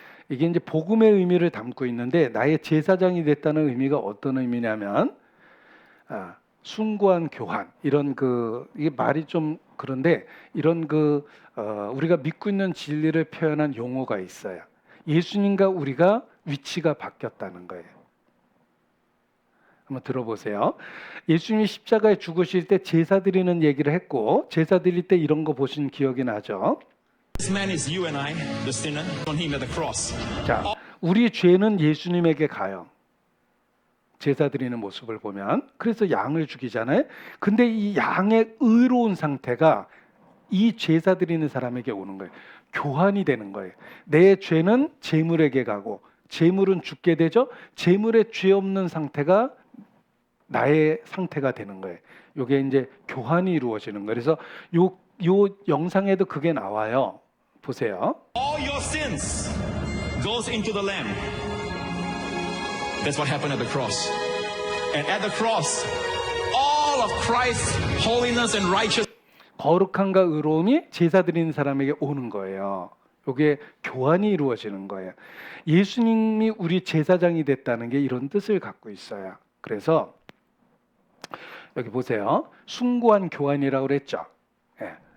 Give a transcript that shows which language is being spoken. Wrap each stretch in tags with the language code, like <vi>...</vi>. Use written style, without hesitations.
<ko>이게 이제 복음의 의미를 담고 있는데 나의 제사장이 됐다는 의미가 어떤 의미냐면 숭고한 교환 이런 이게 말이 좀 그런데 이런 우리가 믿고 있는 진리를 표현한 용어가 있어요. 예수님과 우리가 위치가 바뀌었다는 거예요. 한번 들어보세요. 예수님이 십자가에 죽으실 때 제사 드리는 얘기를 했고, 제사 드릴 때 이런 거 보신 기억이 나죠?</ko> <en>This man is you and I, the sinner, on him at the cross.</en> <ko>자, 우리 죄는 예수님에게 가요. 제사 드리는 모습을 보면. 그래서 양을 죽이잖아요. 근데 이 양의 의로운 상태가 이 제사 드리는 사람에게 오는 거예요. 교환이 되는 거예요. 내 죄는 제물에게 가고 제물은 죽게 되죠. 제물에 죄 없는 상태가 나의 상태가 되는 거예요. 이게 이제 교환이 이루어지는 거예요. 그래서 요 영상에도 그게 나와요. 보세요.</ko> <en>All your sins goes into the lamb. That's what happened at the cross. And at the cross, all of Christ's holiness and righteousness</en> <ko>거룩함과 의로움이 제사 드리는 사람에게 오는 거예요. 이게 교환이 이루어지는 거예요. 예수님이 우리 제사장이 됐다는 게 이런 뜻을 갖고 있어요. 그래서 여기 보세요. 숭고한 교환이라고 그랬죠. 예.</ko>